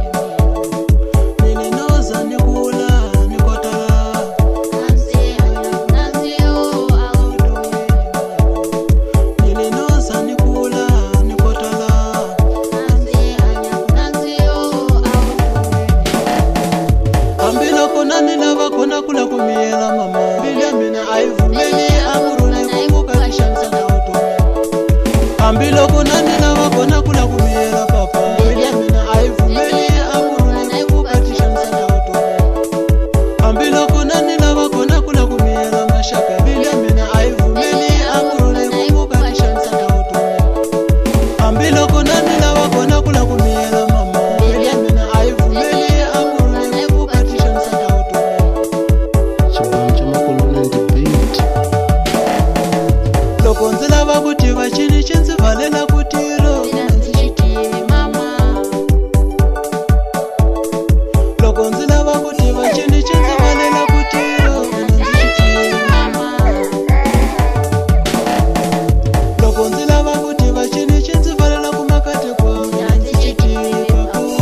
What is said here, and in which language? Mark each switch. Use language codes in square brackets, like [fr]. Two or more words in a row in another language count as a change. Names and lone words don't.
[ts] Nilinoza nikula nikotala. Nansi hanya nansi yo awuduweni. Nilinoza nikula nikotala. Nansi hanya nansi yo awuduweni. Hambiloko na ni lava kona kula ku miyela mama. Mbilu ya mina a yi pfumeli a ku rhule ku muka ni xanisa na vutomi. Hambiloko na ni lava kona kula ku miyela papa. Mbilu ya mina a yi pfumeli a ku rhule ku muka ni xanisa na vutomi. Hambiloko na ni lava kona kula ku miyela maxaka. Mbilu ya mina a yi pfumeli a ku rhule ku muka ni xanisa na vutomi. Hambiloko na ni lava kona kula ku miyela mama. Mbilu ya mina a yi pfumeli a ku rhule ku muka ni xanisa na vutomi. [en] Chibanja Makolona and the beat. [ts] Loko ndzi lava ku tiva chini xi ndzi pfalela ku tiro. Mina ndzi xi tivi mama. Loko ndzi lava ku tiva chini xi ndzi pfalela ku tiro. Mina ndzi xi tivi. Mama. Loko ndzi lava ku tiva chini xi ndzi pfalela ku makate kwa mina ndzi xi tivi papo.